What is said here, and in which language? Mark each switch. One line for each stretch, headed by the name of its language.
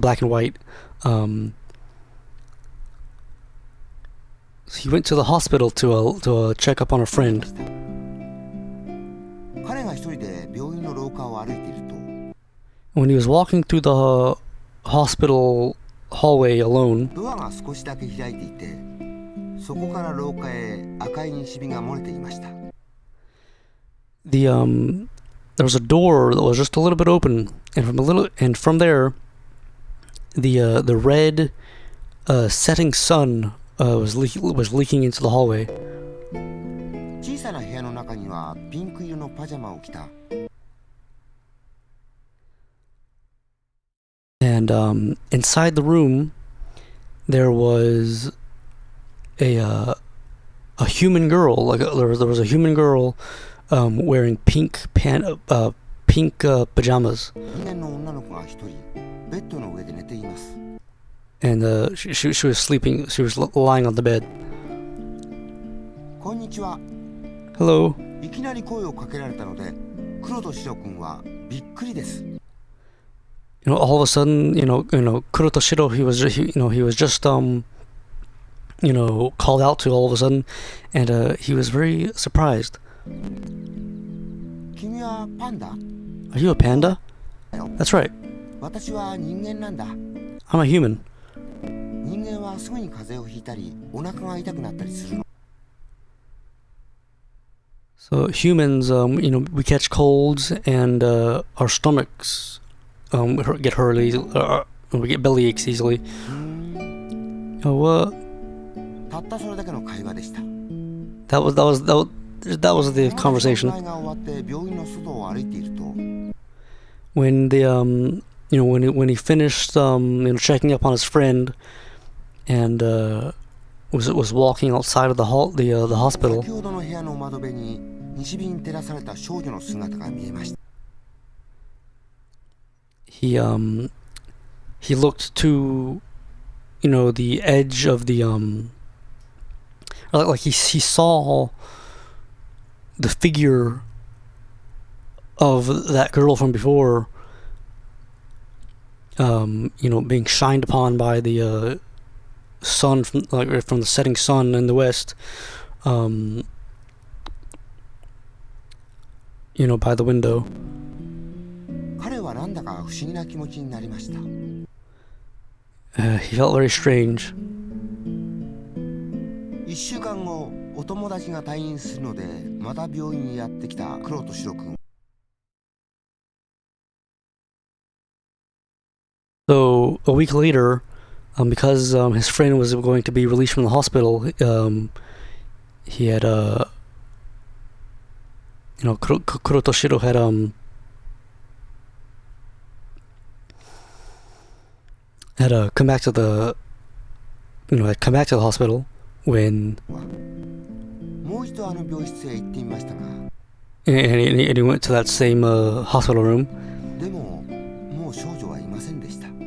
English: Black and White, he went to the hospital to check up on a friend.
Japanese: 彼が一人で病院の廊下を歩いていると
English: When he was walking through the hospital hallway alone,
Japanese: ドアが少しだけ開いていてそこから廊下へ赤い西日が漏れていました
English: there was a door that was just a little bit open, and from there, the red setting sun was leaking into the hallway.
Japanese: 小さな部屋の中にはピンク色のパジャマを着た
English: And inside the room, there was a human girl. There was a human girl wearing pink pajamas.
Japanese: 人間の女の子が一人ベッドの上で寝ています
English: And she was sleeping. She was lying on the bed.
Japanese: こんにちは
English: Hello.
Japanese: いきなり声をかけられたので黒と白くんはびっくりです
English: All of a sudden, Kurotoshiro, he was just called out to all of a sudden, and he was very surprised.
Japanese: 君はパンダ
English: Are you a panda? That's right.
Japanese: 私は人間なんだ
English: I'm a human.
Japanese: 人間はすぐに風邪をひいたりお腹が痛くなったりするの
English: So humans, we catch colds and our stomachs get hurt easily. We get belly aches easily. Oh,
Japanese: たったそれだけの会話でした
English: that was the conversation.
Japanese: 前が終わって病院の外を歩いていると
English: When when he finished checking up on his friend and was walking outside of the hospital.
Japanese: 先ほどの部屋の窓辺に西日に照らされた少女の姿が見えました
English: He looked to the edge of the like he saw the figure of that girl from before being shined upon by the sun from the setting sun in the west, by the window.
Japanese: 彼はなんだか不思議な気持ちになりました
English: He felt very strange.
Japanese: 1週間後お友達が退院するのでまた病院にやってきた黒と白くん
English: So a week later, because his friend was going to be released from the hospital, he had Kurotoshiro had come back to the hospital when
Japanese: もう一度あの病室へ行ってみましたが
English: and he went to that same hospital room,
Japanese: でももう少女はいませんでした